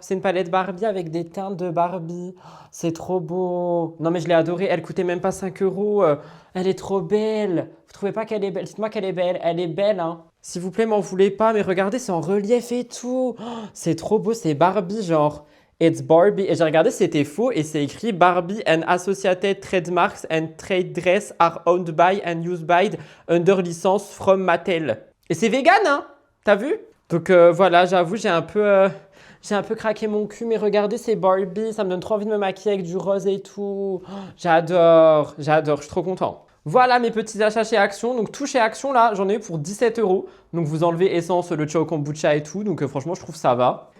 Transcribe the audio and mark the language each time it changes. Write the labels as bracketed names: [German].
[French] C'est une palette Barbie avec des teintes de Barbie. C'est trop beau. Non, mais je l'ai adorée. Elle coûtait même pas 5 €. Elle est trop belle. Vous trouvez pas qu'elle est belle? Dites-moi qu'elle est belle. Elle est belle, hein. S'il vous plaît, m'en voulez pas. Mais regardez, c'est en relief et tout. Oh, c'est trop beau. C'est Barbie, genre. [English] It's Barbie. [French] Et j'ai regardé, c'était faux. Et c'est écrit [English] Barbie and associated trademarks and trade dress are owned by and used by under license from Mattel. [French] Et c'est vegan, hein. T'as vu? Donc voilà, j'avoue, j'ai un peu craqué mon cul, mais regardez, c'est Barbie, ça me donne trop envie de me maquiller avec du rose et tout. Oh, j'adore, je suis trop content. Voilà mes petits achats chez Action. Donc tout chez Action, là, j'en ai eu pour 17 €. Donc vous enlevez essence, le Ciao Kombucha et tout. Donc franchement, je trouve ça va.